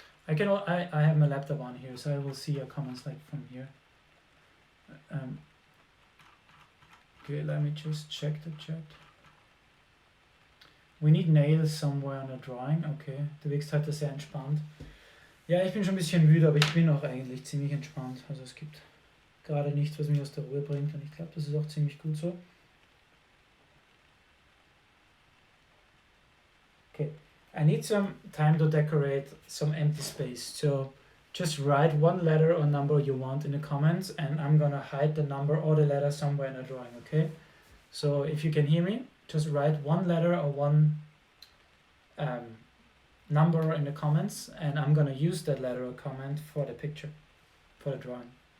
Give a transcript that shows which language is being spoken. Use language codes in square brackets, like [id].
[en] I have my laptop on here, so I will see your comments like from here. Okay, let me just check the chat. We need nails somewhere on the drawing. [de] Okay, du wirkst heute sehr entspannt. Ja, ich bin schon ein bisschen müde, aber ich bin auch eigentlich ziemlich entspannt. Also es gibt gerade nichts, was mich aus der Ruhe bringt, und ich glaube, das ist auch ziemlich gut so. [en] Okay, I need some time to decorate some empty space. So just write one letter or number you want in the comments, and I'm gonna hide the number or the letter somewhere in the drawing, okay? So if you can hear me, just write one letter or one number in the comments, and I'm gonna use that letter or comment for the picture, for the drawing.